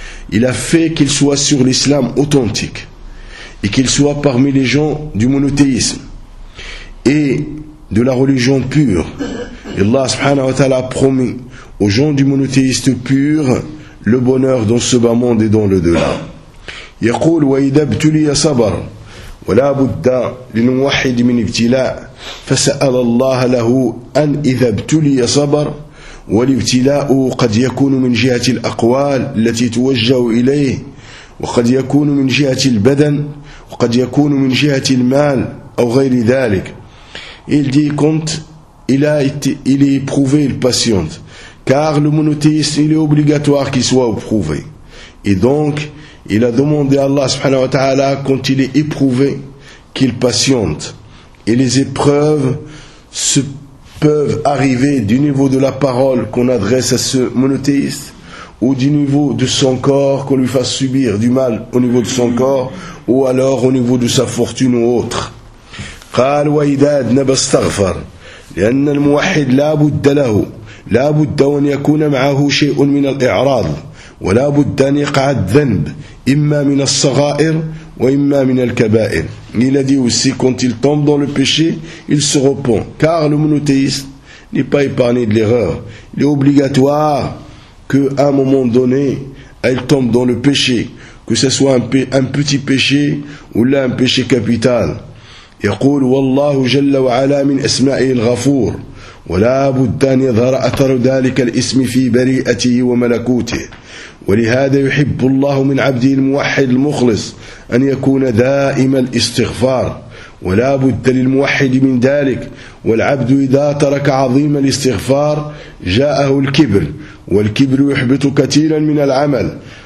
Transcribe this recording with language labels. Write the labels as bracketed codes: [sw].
[fr] Il a fait qu'il soit sur l'islam authentique et qu'il soit parmi les gens du monothéisme et de la religion pure. Et Allah subhanahu wa ta'ala a promis aux gens du monothéiste pur le bonheur dans ce bas monde et dans le delà. [ar] يقول وإذا ابتلي صبر ولا بد لموحد من ابتلاء فسأل الله له أن إذا ابتلي صبر والابتلاء قد يكون من جهة الأقوال التي توجه إليه وقد يكون من جهة البدن وقد يكون من جهة المال أو غير ذلك. [fr] Il dit compte, il est éprouvé, il patiente, car le monothéisme, il est obligatoire qu'il soit éprouvé. Et donc, il a demandé à Allah subhanahu wa ta'ala, quand il est éprouvé, qu'il patiente. Et les épreuves se peuvent arriver du niveau de la parole qu'on adresse à ce monothéiste, ou du niveau de son corps, qu'on lui fasse subir du mal au niveau de son corps, ou alors au niveau de sa fortune ou autre. [ar] قال وإداد نبى استغفر لأن الموحد لا بد له لا بد أن يكون معه شيء من الإعراض ولا بد أن يقع الذنب إما من الصغائر وإما من الكبائر. [fr] Il a dit aussi quand il tombe dans le péché, il se repent, car le monothéiste n'est pas épargné de l'erreur. Il est obligatoire qu'à un moment donné, il tombe dans le péché, que ce soit un petit péché ou là un péché capital. [ar] يقول والله جل وعلا من أسمائه الغفور ولا بد أن يظهر أثر ذلك الاسم في بريئته وملكوته ولهذا يحب الله من عبده الموحد المخلص أن يكون دائما الاستغفار ولا بد للموحد من ذلك والعبد إذا ترك عظيم الاستغفار جاءه الكبر والكبر يحبط كثيرا من العمل.